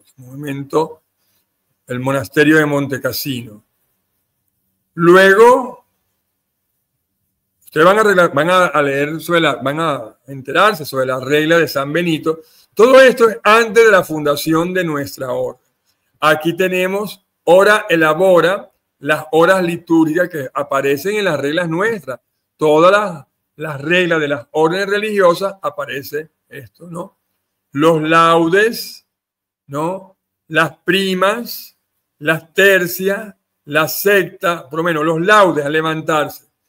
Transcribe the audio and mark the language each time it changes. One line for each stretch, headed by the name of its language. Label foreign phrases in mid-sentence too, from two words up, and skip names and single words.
Spanish: Un momento, el monasterio de Monte Cassino. Luego, ustedes van a leer van a enterarse sobre la regla de San Benito. Todo esto es antes de la fundación de nuestra orden. Aquí tenemos
Latin: ora et labora,
Spanish: las horas litúrgicas que aparecen en las reglas nuestras. Todas las reglas de las órdenes religiosas aparece esto, ¿no? Los laudes, ¿no? Las primas, las tercias, la sexta, por lo menos los laudes a levantarse.